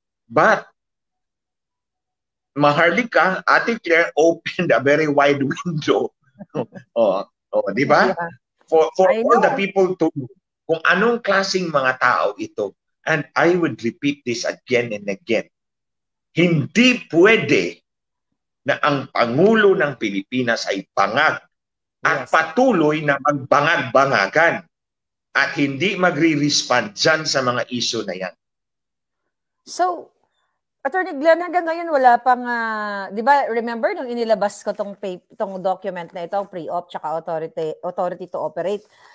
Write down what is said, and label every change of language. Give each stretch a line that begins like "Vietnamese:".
English: But, Maharlika, Ate Claire opened a very wide window.
Filipino: Di ba?
English: For all the people to
Filipino: kung anong klaseng mga tao ito.
English: And I would repeat this again and again.
Filipino: Hindi pwede na ang Pangulo ng Pilipinas ay bangag at patuloy na magbangag-bangagan at hindi magre-respond dyan sa mga issue na yan. So, Attorney Glenn, hanggang ngayon wala pang, di ba, remember nung inilabas ko tong document na ito, pre-op tsaka authority to operate,